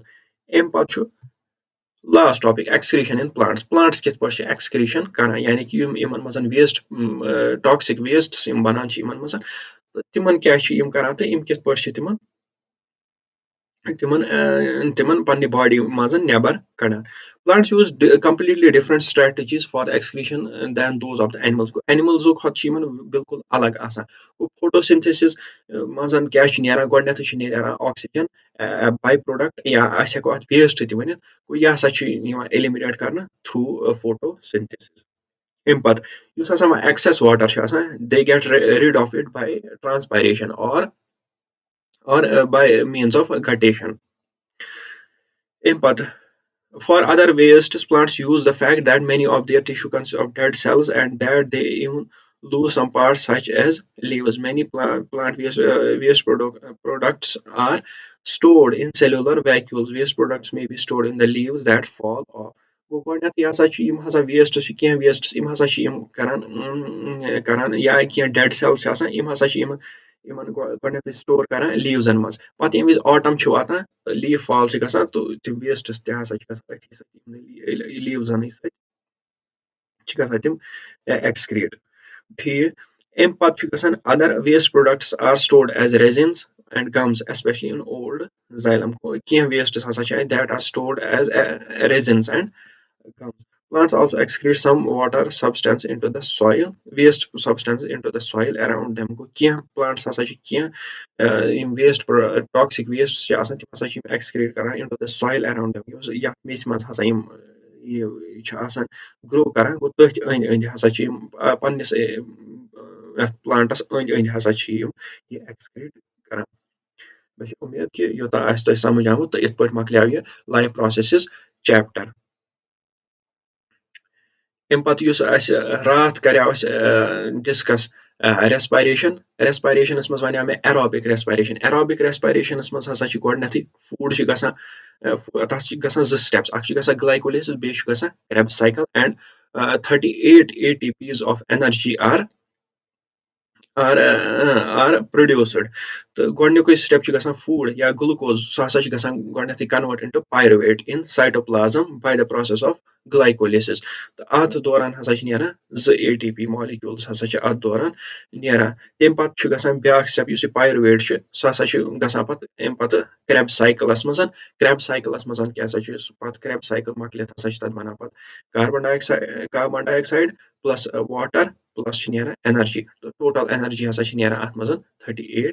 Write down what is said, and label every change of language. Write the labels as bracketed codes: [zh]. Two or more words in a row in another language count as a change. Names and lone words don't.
[ks] اَمہِ پَتہٕ چھُ [en] last topic excretion in plants [ks] کِتھ پٲٹھۍ چھِ ایکسکریشن کران یعنی کہِ یِمن منٛز [en] waste toxic wastes [ks] یِم بنان چھِ یِمن منٛز تہٕ تِمن کیاہ چھِ یِم کران تہٕ یِم کِتھ پٲٹھۍ چھِ تِمن پننہِ باڈی منٛز نٮ۪بر کڑان. [en] plants use completely different strategies for excretion than those of the animals [ks] اینملزو کھۄتہٕ چھِ یِمن بالکُل الگ آسان گوٚو فوٹوسِنتھسِس منٛز کیاہ چھُ نیران گۄڈٕنیتھٕے چھُ نیران آکسیجن [en] by product [ks] یا أسۍ ہٮ۪کو اَتھ ویسٹ تہِ ؤنِتھ گوٚو یہِ ہسا چھُ یِوان ایلِمِنیٹ کرنہٕ [en] through photosynthesis. [ks] اَمہِ پَتہٕ یُس ہسا وۄنۍ [en] excess water [ks] چھُ آسان [en] they get rid of it by transpiration or by means of guttation. [ks] اَمہِ پَتہٕ [en] for other wastes plants use the fact that many of their tissue consists of dead cells and that they even lose some parts such as leaves. Many plant waste products are stored in cellular vacuoles. Waste products may be stored in the leaves that fall off. [ks] گوٚو گۄڈٕنیتھ یہِ ہسا چھِ یِم ہسا ویسٹس چھِ کینٛہہ ویسٹس یِم ہسا چھِ یِم کران یا کینٛہہ [en] dead cells [ks] چھِ آسان یِم ہسا چھِ یِمن گۄڈٕنیتھٕے سٹور کران لیٖوزن منٛز پَتہٕ ییٚمہِ وِزِ آٹم چھُ واتان [en] leaf fall [ks] چھِ گژھان تہٕ تِم ویسٹس تہِ ہسا چھِ گژھان أتھی سۭتۍ لیٖوزنٕے سۭتۍ چھِ گژھان تِم ایکسکریٹ ٹھیٖک. اَمہِ پَتہٕ چھُ گژھان [en] other waste products are stored as resins and gums especially in old xylem [ks] کینٛہہ ویسٹس ہسا چھِ [en] that are stored as resins and gums. Plants also excrete some water substance into the soil, waste substance into the soil around them. [ks] کینٛہہ plants ہسا چھِ کینٛہہ یِم ویسٹ ٹاکسِک ویسٹ چھِ آسان تِم ہسا چھِ یِم ایکسکریٹ کران [en] into the soil around them. [ks] یَتھ میٚژِ منٛز ہسا یِم یہِ چھِ آسان گرو کران گوٚو تٔتھۍ أنٛدۍ أنٛدۍ ہسا چھِ یِم پننِس یَتھ پلانٹس أنٛدۍ أنٛدۍ ہسا چھِ یِم یہِ ایکسکریٹ کران. مےٚ چھِ اُمید کہِ یوٚتام آسہِ تۄہہِ سمجھ آمُت تہٕ یِتھ پٲٹھۍ مۄکلیو یہِ [en] life processes chapter. [ks] اَمہِ پَتہٕ یُس اَسہِ راتھ کریو اَسہِ ڈِسکس ریسپایریشنس منٛز وَنیو مےٚ ایروبِک ریسپایریشنس منٛز ہسا چھُ گۄڈٕنیتھٕے فوڈ چھُ گژھان تَتھ چھِ گژھان زٕ سٹیپٕس اکھ چھُ گژھان گلایکولیسِس بیٚیہِ چھُ گژھان کرٛیب سایکل اینڈ [en] 38 ATPs of energy are produced. [ks] تہٕ گۄڈٕنیُکُے سٹیپ چھُ گژھان فوڈ یا گلوکوز سُہ ہسا چھُ گژھان گۄڈٕنیتھٕے [en] converted into pyruvate in cytoplasm by the process of glycolysis [ks] تہٕ اَتھ دوران ہسا چھِ نیران 2 [en] ATP molecules [ks] ہسا چھِ اَتھ دوران نیران. تَمہِ پَتہٕ چھُ گژھان بیاکھ سٹیپ یُس یہِ پایرویٹ چھُ سُہ ہسا چھُ گژھان پَتہٕ اَمہِ پَتہٕ کرٛیب سایکلس منٛز کیاہ سا چھُ پَتہٕ کرٛیب سایکل مۄکلِتھ ہسا چھِ تَتھ بَنان پَتہٕ [en] carbon dioxide plus water plus [ks] چھِ نیران اینرجی تہٕ [en] total energy [ks] ہسا چھِ نیران اَتھ منٛز 38 ATP.